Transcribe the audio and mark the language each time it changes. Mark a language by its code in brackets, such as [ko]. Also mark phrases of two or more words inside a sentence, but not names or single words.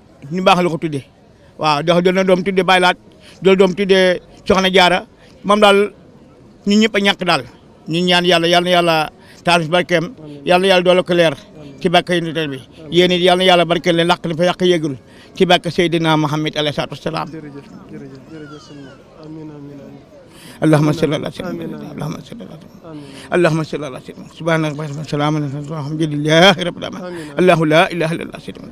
[wo] ñu baax la ko tuddee waaw ndax doon na doom tuddee Baay Laat doon doom tuddee Soxna Jaara moom daal ñun ñëpp a ñàkk daal ñu ñaan yàlla taas barkeem yàlla doole ko leer ci bakk yi nitel bi yéen it yàlla barkeel leen làq ni fa yàq yéegul ci bakk Seydina Muhammad [ar] عليه الصلاة والسلام اللهم صل على سيدنا اللهم صل على سيدنا سبحان ربك وسلام الحمد لله رب العالمين الله لا اله الا الله سيدنا